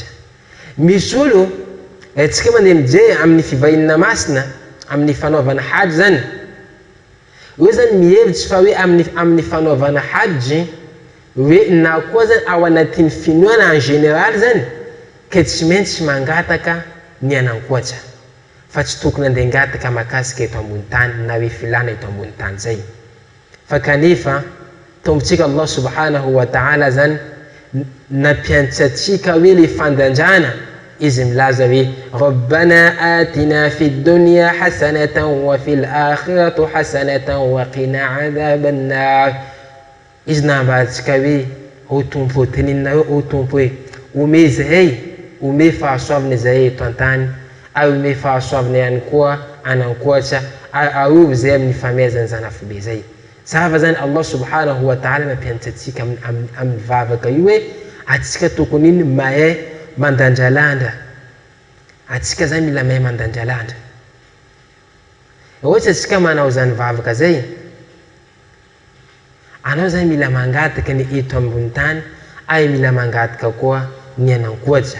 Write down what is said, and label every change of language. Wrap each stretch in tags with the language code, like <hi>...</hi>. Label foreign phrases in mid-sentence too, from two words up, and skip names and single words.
<mg>Misy olo tsika mandeha mijery amin'ny fivahina masina amin'ny fanaovana hajj zany io zany mihevitsy fa hoe amin'ny fanaovana hajj hoe na koa zany ao anatin'ny finoana</mg> <fr>en général</fr> <mg>zany ka tsy maintsy mangataka ny anankoatra fa tsy tokony andeha ngataka makasika eto ambony tany na hoe filana eto ambony tany zay. Fa kanefa tombotsika</mg> <ar>الله سبحانه وتعالى</ar> <mg>zany nampiantsatsika hoe le fandanjana izy milaza hoe</mg> <ar>ربنا آتنا في الدنيا حسنة وفي الآخرة حسنة وقنا عذاب النار.</ar> <mg>Izy nambatsika hoe o tompo tenina o tompo hoe ome zahay ome fahasoavana zahay eto antany ary ome fahasoavana ihany koa anankoatra ary arovy zay amin'ny famezany zanafobe zay. Zava zany</mg> <ar>الله سبحانه وتعالى</ar> <mg>mampiantsatsika amin'ny vavaka io hoe atsika tokony iny mahay mandandralandra. Atsika zany mila mahay mandandralandra. Ohatra atsika manao zany vavaka zay anao zany mila mangataka ny eto ambony tany ay mila mangataka koa ny anankoatra.</mg>